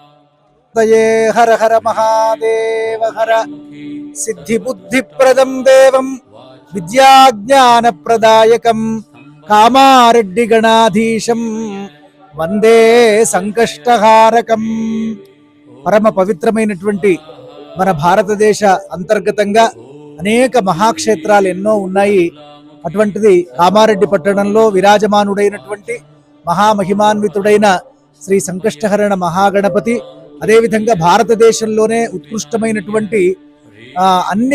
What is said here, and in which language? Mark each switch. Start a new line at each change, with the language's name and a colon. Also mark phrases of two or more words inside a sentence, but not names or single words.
Sanskrit: तये हर हर महादेव हर सिद्धि बुद्धि प्रदं देवं विद्याज्ञान प्रदायकं कामारेड्डी गणाधीशं వందే సంకష్టహారకం.
Telugu: పరమ పవిత్రమైనటువంటి మన భారతదేశ అంతర్గతంగా అనేక మహాక్షేత్రాలు ఎన్నో ఉన్నాయి. అటువంటిది కామారెడ్డి పట్టణంలో విరాజమానుడైనటువంటి మహామహిమాన్వితుడైన శ్రీ సంకష్టహరణ మహాగణపతి, అదేవిధంగా భారతదేశంలోనే ఉత్కృష్టమైనటువంటి అన్ని